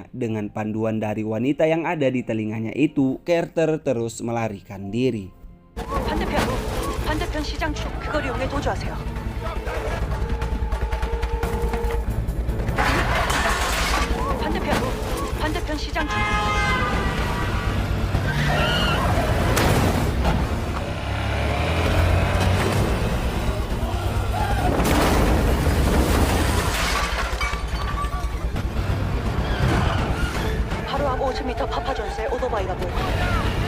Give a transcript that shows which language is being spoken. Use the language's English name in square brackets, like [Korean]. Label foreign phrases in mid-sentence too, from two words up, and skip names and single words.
[Indonesian] Dengan panduan dari wanita yang ada di telinganya itu, Carter terus melarikan diri. [Korean] 반대편 시장 쪽 그걸 이용해 도주하세요. 반대편 시장 쪽. 바로 앞 500m 파파존스에 오토바이가 보여.